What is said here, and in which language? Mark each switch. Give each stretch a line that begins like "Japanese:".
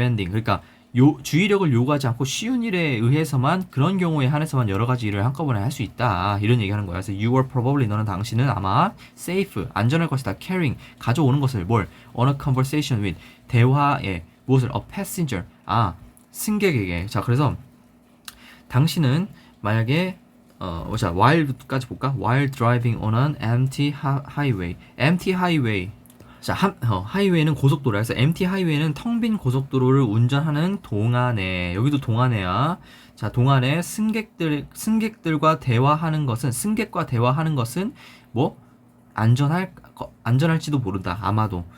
Korean: 그러니까 주의력을 요구하지 않고 쉬운 일에 의해서만 그런 경우에 한해서만 여러 가지 일을 한꺼번에 할 수 있다. 이런 얘기하는 거야. 그래서
English: you are probably
Korean: 너는 당신은 아마 safe 안전할 것이다.
English: carrying
Korean: 가져오는 것을 뭘
English: on a conversation with
Korean: 대화에 무엇을
English: a passenger
Korean: 승객에게. 자, 그래서 당신은 만약에 자, while까지 볼까?
English: While driving on an empty highway. empty highway.
Korean: 자, 하이웨이는 고속도로야. 그래서
English: empty highway
Korean: 는 텅 빈 고속도로를 운전하는 동안에, 여기도 동안에야. 자, 동안에 승객과 대화하는 것은 뭐 안전할지도 모른다. 아마도.